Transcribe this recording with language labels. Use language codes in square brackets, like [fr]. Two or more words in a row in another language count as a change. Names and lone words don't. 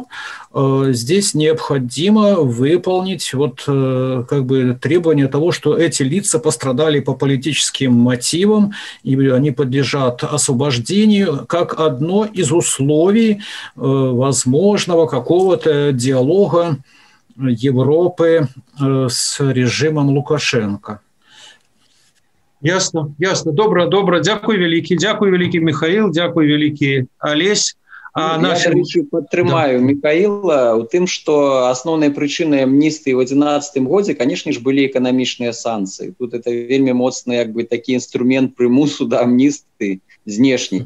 [ru] Здесь необходимо выполнить требование того, что эти лица пострадали по политическим мотивам, и они подлежат освобождению как одно из условий возможного какого-то диалога Европы с режимом Лукашенко. Ясно. [be] Добра. Дякую вялікі Михаил, дякую вялікі Олесь. Я падтрымаю Михаила у тым, што асноўнай прычынай амністыі ў 2011 годзе, канешне ж, былі эканамічныя санкцыі. Тут это вельмі моцны такі інструмент прымусу да амністыі знешні.